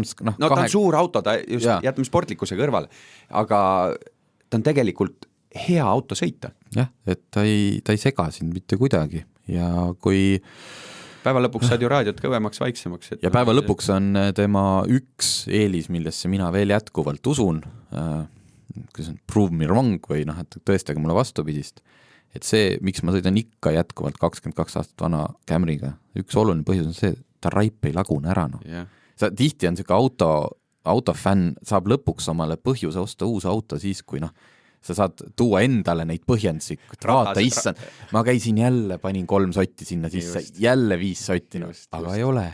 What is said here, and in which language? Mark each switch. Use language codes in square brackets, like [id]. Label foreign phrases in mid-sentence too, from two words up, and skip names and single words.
[et] ta on suur auto, ta just jätame sportlikkuse kõrvale, aga ta on tegelikult hea auto sõita. Jah, et ta ei sega siin mitte kuidagi ja kui päeva lõpuks saad ju raadiot kõvemaks, vaiksemaks. Ja päeva lõpuks on tema üks eelis, millesse mina veel jätkuvalt usun, kuidas on [en] prove me wrong [et] või et tõestage mulle vastupidist, et see, miks ma sõidan ikka jätkuvalt 22 aastat vana Camryga, üks oluline põhjus on see, et ta raip ei lagune ära. Tihti on selline autofänn saab lõpuks omale põhjuse osta uus auto siis, kui sa saad tuua endale neid põhjendusi, vaata, issand, ma käisin jälle, panin 3 sotti sinna sisse, jälle 5 sotti, aga ei ole.